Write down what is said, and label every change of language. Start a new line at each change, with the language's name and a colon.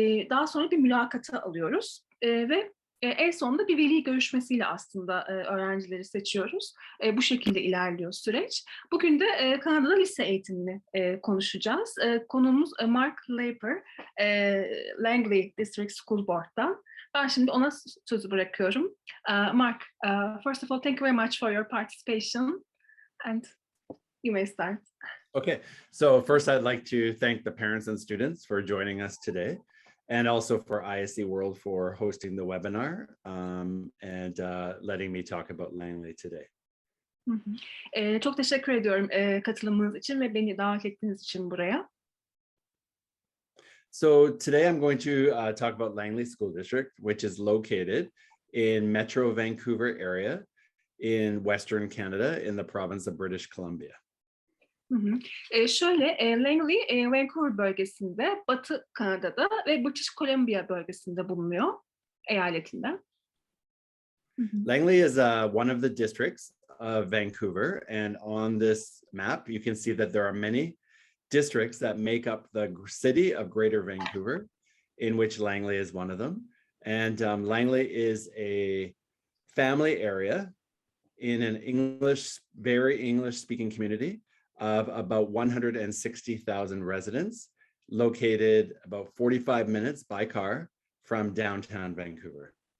Turkish: Daha sonra bir mülakata alıyoruz ve en sonunda bir veli görüşmesiyle aslında öğrencileri seçiyoruz. Bu şekilde ilerliyor süreç. Bugün de Kanada'da lise eğitimini konuşacağız. Konuğumuz Mark Laper, Langley District School Board'dan. Ben şimdi ona sözü bırakıyorum.
English: Mark, first of all, thank you very much for your participation, and you may start. Okay, so first I'd like to thank the parents and students for joining us today, and also for ISC World for hosting the webinar and letting me talk about Langley today.
Turkish: Çok teşekkür ediyorum katılımınız için ve beni davet ettiğiniz için buraya.
English: So today I'm going to talk about Langley School District, which is located in Metro Vancouver area in Western Canada in the province of British Columbia.
Turkish: Langley, Vancouver bölgesinde, Batı Kanada'da ve British Columbia bölgesinde bulunuyor, eyaletinden.
English: Langley is one of the districts of Vancouver, and on this map you can see that there are many districts that make up the city of Greater Vancouver, in which Langley is one of them. And Langley is a family area in an very English-speaking community of about 160,000 residents, located about 45 minutes by car from downtown Vancouver.